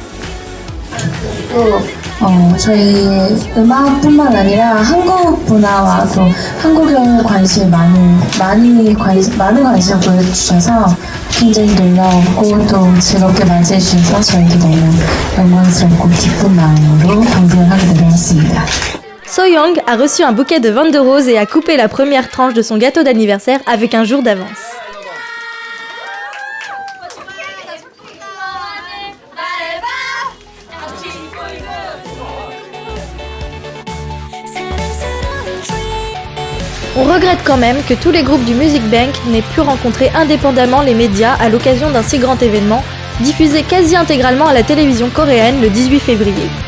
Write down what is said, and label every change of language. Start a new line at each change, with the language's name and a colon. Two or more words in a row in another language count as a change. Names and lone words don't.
Korean: 저희 음악뿐만 아니라 한국 문화와 또 한국에 많은 관심 보여주셔서 굉장히 놀라웠고 또 즐겁게 맞이해 주셔서 저희도 너무 영광스럽고 기쁜 마음으로 방송을 하게 되었습니다.
French: Soyoung a reçu un bouquet de ventes de roses et a coupé la première tranche de son gâteau d'anniversaire avec un jour d'avance. On regrette quand même que tous les groupes du Music Bank n'aient pu rencontrer indépendamment les médias à l'occasion d'un si grand événement, diffusé quasi intégralement à la télévision coréenne le 18 février.